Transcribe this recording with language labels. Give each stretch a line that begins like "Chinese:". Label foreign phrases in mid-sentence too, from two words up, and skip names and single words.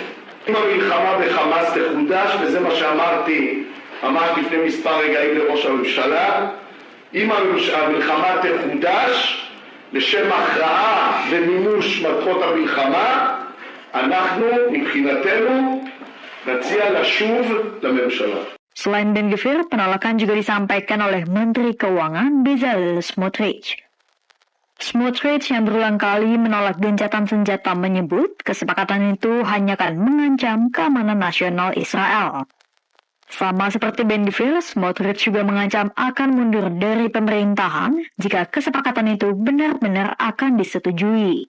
Hebrew: אם המלחמה בחמאס תחודש, וזה מה שאמרתי ממש לפני מספר רגעים לראש הממשלה, אם המלחמה תחודש לשם הכרעה ומימוש מטרות המלחמה, אנחנו מבחינתנו נציע לשוב לממשלה.
Indonesian: Selain Ben Gvir, penolakan juga disampaikan oleh Menteri Keuangan Bezalel Smotrich. Smotrich yang berulang kali menolak gencatan senjata menyebut kesepakatan itu hanya akan mengancam keamanan nasional Israel. Sama seperti Ben Gvir, Smotrich juga mengancam akan mundur dari pemerintahan jika kesepakatan itu benar-benar akan disetujui.